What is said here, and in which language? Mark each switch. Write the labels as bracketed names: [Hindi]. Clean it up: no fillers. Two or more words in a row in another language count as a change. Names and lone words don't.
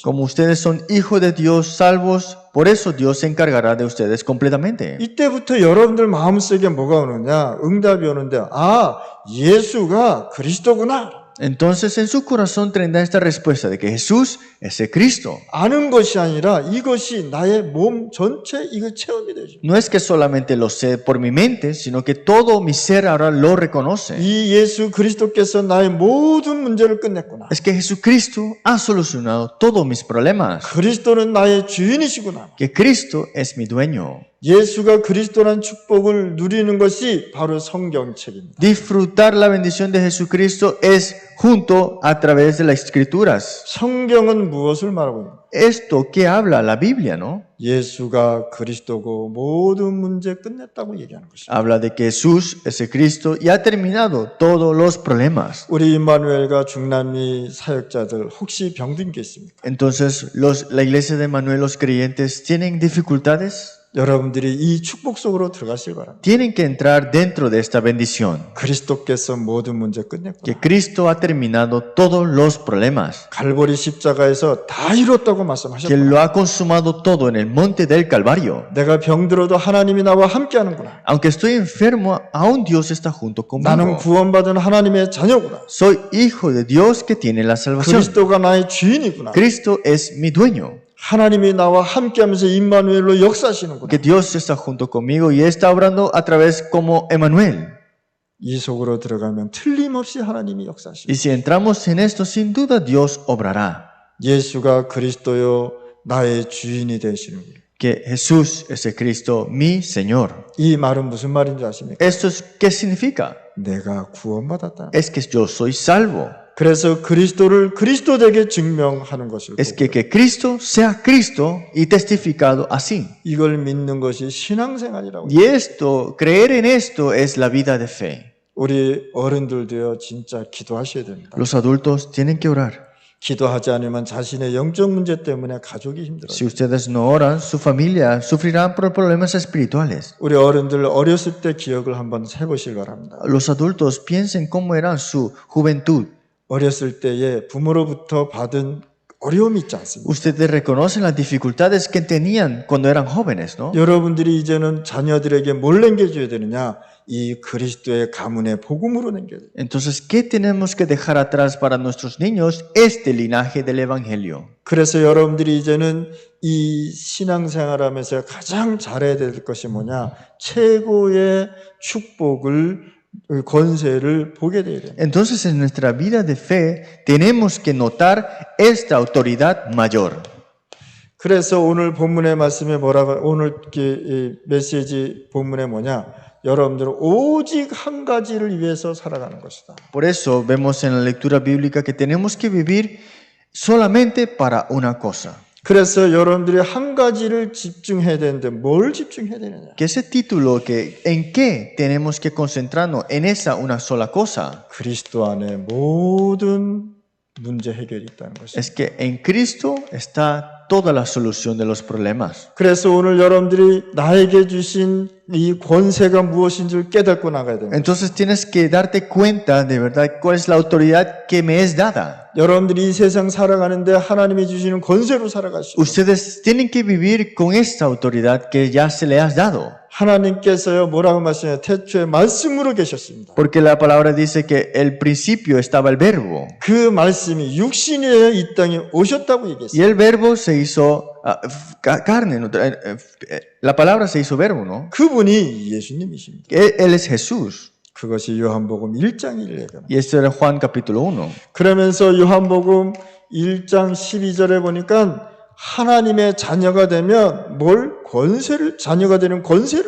[Spanish] Como ustedes son hijos de Dios, salvos, por eso Dios se encargará de ustedes completamente. [Korean] 이때부터 여러분들 마음속에 뭐가 오느냐? 응답이 오는데, 아, 예수가 그리스도구나. [Spanish] Entonces en su corazón tendrá esta respuesta de que Jesús es el Cristo. [Korean] 아는 것이 아니라 이것이 나의 몸 전체 이거 체험이 되죠. [Spanish] No es que solamente lo sé por mi mente, sino que todo mi ser ahora lo reconoce. [Korean] 이 예수 그리스도께서 나의 모든 문제를 끝냈구나. [Spanish] Es que Jesucristo ha solucionado todos mis problemas. [Korean] 그리스도는 나의 주인이시구나. [Spanish] Que Cristo es mi dueño. [Korean] 예수가 그리스도란 축복을 누리는 것이 바로 성경책입니다. [Spanish] Disfrutar la bendición de Jesucristo es junto a través de las Escrituras. [Korean] 성경은 무엇을 말하고 있는가? [Spanish] Esto que habla la Biblia, ¿no? [Korean] 예수가 그리스도고 모든 문제 끝냈다고 얘기하는 것입니다. [Spanish] Habla de que Jesús es el Cristo y ha terminado todos los problemas. [Korean] 우리 임마누엘과 중남미 사역자들 혹시 병든 게 있습니까? [Spanish] Entonces, la iglesia de Manuel, los creyentes, ¿tienen dificultades? [Korean] 여러분들이 이 축복 속으로 들어가실 바랍니다. [Spanish] Tienen que entrar dentro de esta bendición. [Korean] 그리스도께서 모든 문제 끝냈구나. [Spanish] Que Cristo ha terminado todos los problemas. [Korean] 갈보리 십자가에서 다 이뤘다고 [Spanish] Que [Korean] 말씀하셨구나. [Spanish] lo ha consumado todo en el monte del Calvario. [Korean] 내가 병들어도 하나님이 나와 함께하는구나. [Spanish] Aunque estoy enfermo, aún Dios está junto [Korean] 나는 [Spanish] conmigo. [Korean] 구원받은 하나님의 자녀구나. [Spanish] Soy hijo de Dios que tiene la salvación. [Korean] 그리스도가 나의 주인이구나. [Spanish] Cristo es mi dueño. [Korean] 하나님이 나와 함께하면서 임마누엘로 역사하시는구나. [Spanish] Que Dios está junto conmigo y está obrando a través como Emmanuel. [Korean] 이 속으로 들어가면 틀림없이 하나님이 역사하시고 [Spanish] Y si entramos en esto, sin duda Dios obrará. [Korean] 예수가 그리스도요 나의 주인이 되시는구나. [Spanish] Que Jesús es el Cristo, mi Señor. [Korean] 이 말은 무슨 말인지 아십니까? [Spanish] ¿Esto es, qué significa? [Korean] 내가 구원받았다. [Spanish] Es que yo soy salvo. [Korean] 그래서 그리스도를 그리스도되게 증명하는 것을 [Spanish] Es [Korean] 보고 [Spanish] que Cristo sea Cristo y testificado así. [Korean] 이걸 믿는 것이 신앙생활이라고. [Spanish] Y esto, creer en esto es la vida de fe. [Korean] 우리 어른들도요 진짜 기도하셔야 됩니다. [Spanish] Los adultos tienen que orar. [Korean] 기도하지 않으면 자신의 영적 문제 때문에 가족이 힘들어요. [Spanish] Si ustedes no oran, su familia sufrirá por problemas espirituales. [Korean] 우리 어른들 어렸을 때 기억을 한번 해보실 바랍니다. [Spanish] Los adultos piensen cómo era su juventud. [Korean] 어렸을 때에 부모로부터 받은 어려움이 있지 않습니까? [Spanish] Ustedes reconocen las dificultades que tenían cuando eran jóvenes, ¿no? [Korean] 여러분들이 이제는 자녀들에게 뭘 남겨줘야 되느냐? 이 그리스도의 가문의 복음으로 남겨야 돼요. [Spanish] Entonces, ¿qué tenemos que dejar atrás para nuestros niños? Este linaje del Evangelio. [Korean] 그래서 여러분들이 이제는 이 신앙생활하면서 가장 잘해야 될 것이 뭐냐? 최고의 축복을 권세를 보게 돼야 돼요. [Spanish] Entonces, en nuestra vida de fe, tenemos que notar esta autoridad mayor. [Korean] 그래서 오늘 본문의 말씀에 뭐라고 오늘 이 메시지 본문에 뭐냐? 여러분들은 오직 한 가지를 위해서 살아가는 것이다. [Spanish] Por eso vemos en la lectura bíblica que tenemos que vivir solamente para una cosa. [Korean] 그래서 여러분들이 한 가지를 집중해야 되는데 뭘 집중해야 되느냐? [Spanish] Que ese título, que ¿en qué tenemos que concentrarnos? En esa una sola cosa. [Korean] 그리스도 안에 모든 문제 해결이 있다는 것이다. [Spanish] Es que en Cristo está toda la solución de los problemas. [Korean] 그래서 오늘 여러분들이 나에게 주신 이 권세가 무엇인지를 깨닫고 나가야 됩니다. [Spanish] Entonces tienes que darte cuenta de verdad cuál es la autoridad que me es dada. [Korean] 여러분들이 이 세상 살아가는데 하나님이 주시는 권세로 살아가시고 [Spanish] Ustedes tienen que vivir con esta autoridad que ya se le has dado. [Korean] 하나님께서요 뭐라고 말씀해요? 태초에 말씀으로 계셨습니다. [Spanish] Porque la palabra dice que el principio estaba el verbo. [Korean] 그 말씀이 육신이 되어 이 땅에 오셨다고 [Spanish] Y [Korean] 얘기했어요. [Spanish] el verbo se hizo carne. ¿No? La palabra se hizo verbo, ¿no? [Korean] 그분이 예수님이십니다. [Spanish] Él es Jesús. [Korean] 그것이 요한복음 1장 1절에. [Spanish] Y esto era Juan capítulo 1. [Korean] 그러면서 요한복음 1장 12절에 보니까 하나님의 자녀가 되면 뭘 권세를 자녀가 되는 권세를